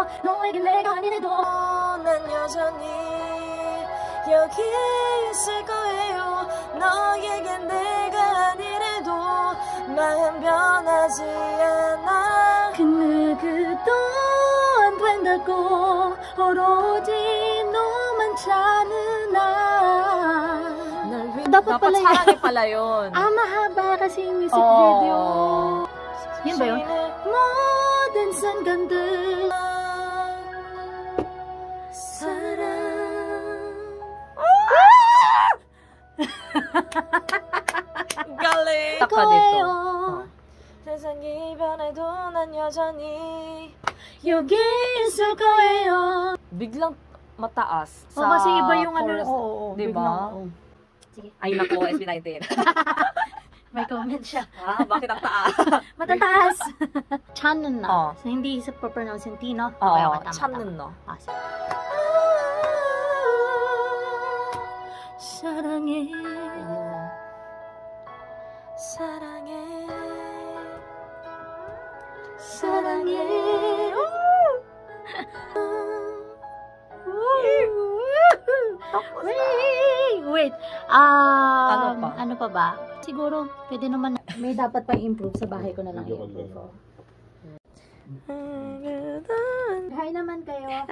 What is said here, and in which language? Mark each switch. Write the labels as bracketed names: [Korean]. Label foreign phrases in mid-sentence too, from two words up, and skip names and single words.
[Korean] 너에게 내가 아니래도 난 여전히 여기 있을 거예요. 너에게 내가 아니래도 마음 변하지 않아. 그 누구도 안 된다고 오로지 너만 찾는 [Filipino] dapat pala sarangi pala yun. mahaba kasi yung music video. Yun ba yun? [Korean] 모든 순간들 [Filipino] Galing! Tak ka dito. [Korean] 세상이 변해도 난 여전히 여기 있을 거예요. [Filipino] Biglang mataas. Kasi iba yung chorus, ano, diba? Sige. Ay nako, SB19. May comment siya. Bakit ang taas? Matataas. Chanun na. So, hindi sa pronounce yung T, no? [Korean] 찾는 너. 사랑해. 사랑해. 사랑해. [Filipino] Wait. Ano pa ba? Siguro, pwede naman, may dapat pa improve sa bahay ko na lang i-improve ko. Hi naman kayo.